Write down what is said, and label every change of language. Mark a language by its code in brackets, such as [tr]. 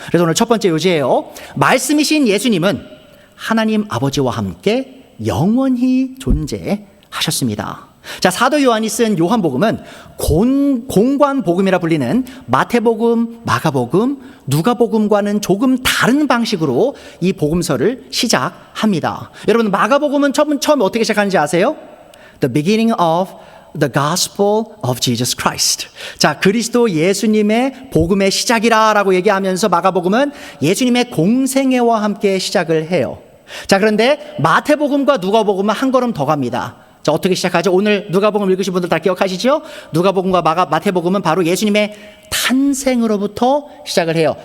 [ko] 그래서 오늘 첫 번째 요지예요. 말씀이신 예수님은 하나님 아버지와 함께 영원히 존재하셨습니다. 자, 사도 요한이 쓴 요한복음은 공관복음이라 불리는 마태복음, 마가복음, 누가복음과는 조금 다른 방식으로 이 복음서를 시작합니다. 여러분, 마가복음은 처음 어떻게 시작하는지 아세요? [en] The beginning of the gospel of Jesus Christ. [ko] 자, 그리스도 예수님의 복음의 시작이라고 얘기하면서 마가복음은 예수님의 공생애와 함께 시작을 해요. 자, 그런데 마태복음과 누가복음은 한 걸음 더 갑니다. 자, 어떻게 시작하죠? 오늘 누가복음 읽으신 분들 다 기억하시죠? 누가복음과 마태복음은 바로 예수님의 탄생으로부터 시작을 해요.